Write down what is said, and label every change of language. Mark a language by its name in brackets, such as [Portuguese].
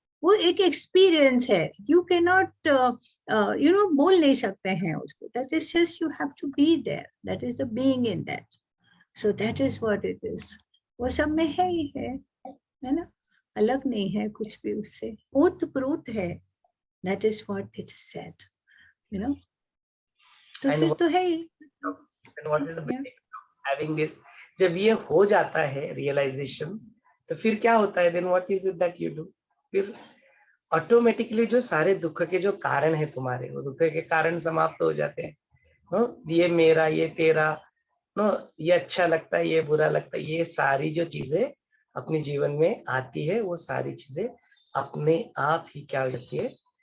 [Hindi] वो एक एक्सपीरियंस है, [English] you can not [Hindi] बोल नहीं सकते हैं उसको, [English] That is just you have to be there, that is the being in that, so that is what it is. [Hindi] वो सब में है ही है ना, अलग नहीं है कुछ भी उससे, ओतप्रोत है, [English] That is what it is said, you know. [Hindi] तो [English] And [Hindi] फिर तो है ही। [English] what is the benefit of having this? [Hindi] जब ये हो जाता है रियलाइजेशन, तो फिर क्या होता है? [English] Then what is it that you do? [Hindi] फिर ऑटोमेटिकली जो सारे दुख के जो कारण है तुम्हारे, वो दुख के कारण समाप्त हो जाते हैं। ये मेरा, ये तेरा, ये अच्छा लगता है, ये बुरा लगता है, ये सारी जो चीजें अपने जीवन में आती है, वो सारी चीजें अपने आप ही क्या हो जाती है?